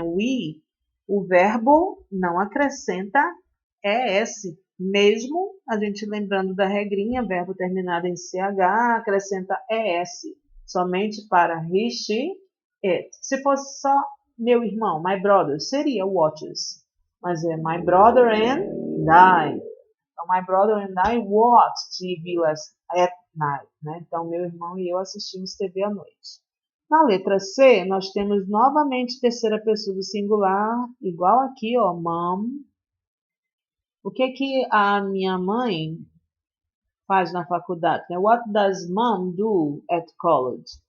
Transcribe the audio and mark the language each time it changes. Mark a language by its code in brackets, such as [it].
[pt] We, o verbo não acrescenta ES. Mesmo a gente lembrando da regrinha, verbo terminado em CH, acrescenta ES. Somente para he, she, it. Se fosse só meu irmão, my brother, seria watches. Mas é [en] my brother and I. Então, my brother and I watch TV at night. [pt] Né? Então, meu irmão e eu assistimos TV à noite. Na letra C, nós temos novamente terceira pessoa do singular, igual aqui, ó, mom. O que que a minha mãe faz na faculdade? Né? [en] What does mom do at college?